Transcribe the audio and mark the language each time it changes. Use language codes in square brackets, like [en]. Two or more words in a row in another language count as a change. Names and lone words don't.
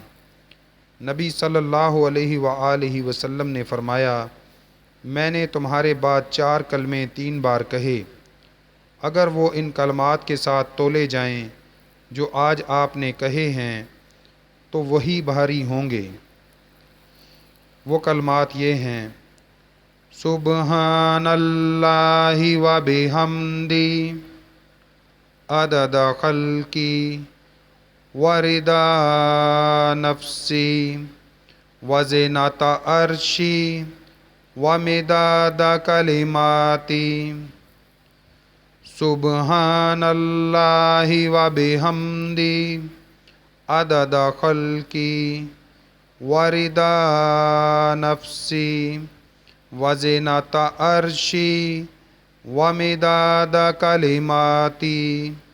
[ur] نبی [ar] صلی اللہ علیہ وآلہ وسلم [ur] نے فرمایا، میں نے تمہارے بعد 4 کلمے 3 بار کہے، اگر وہ ان کلمات کے ساتھ تولے جائیں جو آج آپ نے کہے ہیں تو وہی بھاری ہوں گے۔ وہ کلمات یہ ہیں: [ar] سبحان اللہ و بحمدی عدد خلقی و رضا نفسی و زینت عرشی و مداد کلماتی۔ سبحان اللہ و بحمدی عدد خلقی و رضا نفسی و زینت عرشی و مداد کلماتی۔